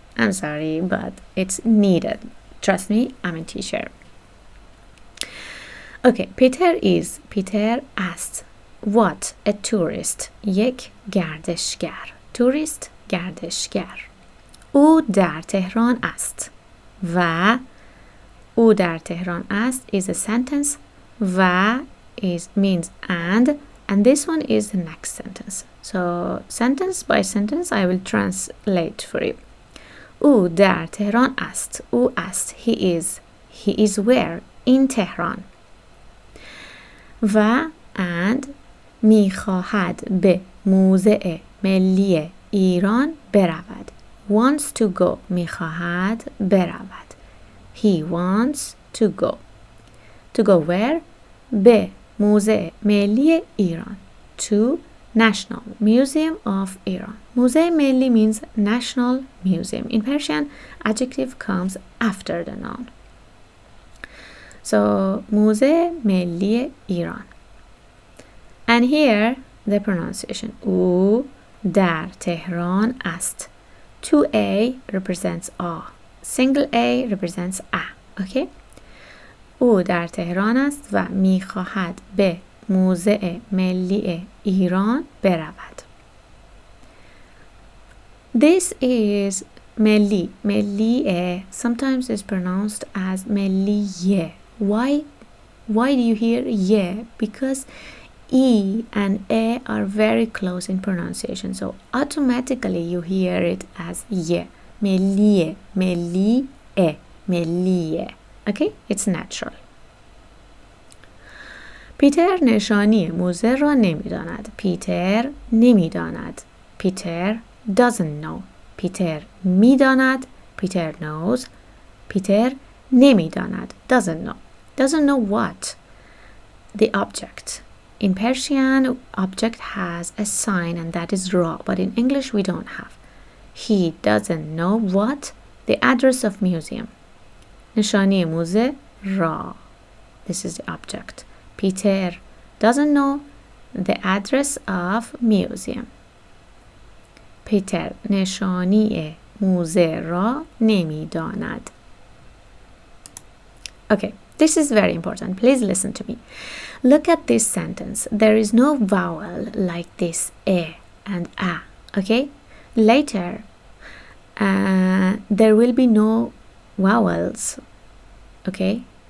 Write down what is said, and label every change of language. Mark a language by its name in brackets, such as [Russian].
[English] I'm sorry, but it's needed. Trust me, I'm a teacher. Okay, Peter [Persian] است. [English] What? A tourist. [Persian] یک گردشگر. [English] Tourist, گردشگر. [Persian] او در تهران است. و او در تهران است [English] is a sentence. و means and this one is the next sentence. So sentence by sentence I will translate for you. [Persian] او در تهران است. او است. [English] He is where? In Tehran. [Persian] و and میخواهد به موزه ملی ایران برود. [English] wants to go. [Persian] میخواهد برود. [English] He wants to go. To go where? [Persian] به موزه ملی ایران. [English] To National Museum of Iran. موزه ملی means national museum. In Persian, adjective comes after the noun. [Persian] So موزه ملی ایران. [English] And here the pronunciation. [Persian] او در تهران است. [English] 2A represents A. Single A represents A. Okay? [Persian] او در تهران است و میخواهد به موزه ملی ایران برود. [English] This is ملی. ملی sometimes is pronounced as ملیه. Why do you hear ye? Because E and E are very close in pronunciation, so automatically you hear it as ye. ملیه. ملیه. ملیه. Okay, it's natural. [Persian] پیتر نشانی موزه را نمیداند. پیتر نمیداند. [English] Peter doesn't know. [Persian] پیتر میداند. [English] Peter knows. [Persian] پیتر نمیداند. [English] doesn't know. Doesn't know what? The object. In Persian, object has a sign and that is ra, but in English we don't have. He doesn't know what? The address of museum. [Persian] نشانی موزه را. [English] This is the object. Peter doesn't know the address of museum. [Persian] پیتر نشانی موزه را نمیداند. [English] Okay, this is very important. Please listen to me. Look at this sentence. There is no vowel like this e and a. Okay? Later, there will be no vowels. Okay?